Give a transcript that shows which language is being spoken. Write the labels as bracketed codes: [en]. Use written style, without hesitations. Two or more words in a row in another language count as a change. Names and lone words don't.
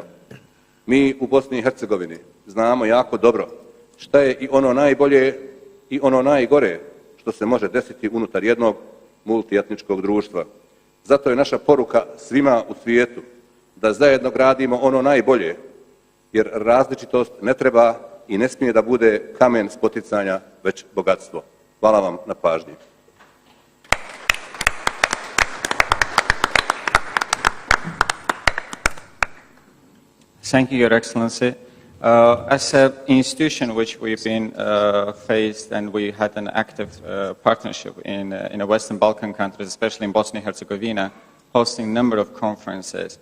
[bs] Mi u Bosni i Hercegovini znamo jako dobro šta je i ono najbolje i ono najgore što se može desiti unutar jednog multietničkog društva. Zato je naša poruka svima u svijetu da zajedno gradimo ono najbolje, jer različitost ne treba i ne smije da bude kamen spoticanja, već bogatstvo. Hvala vam na pažnji. [en] Thank you, Your Excellency. As an institution which we've been faced and we had an active partnership in the Western Balkan countries, especially in Bosnia and Herzegovina, hosting a number of conferences.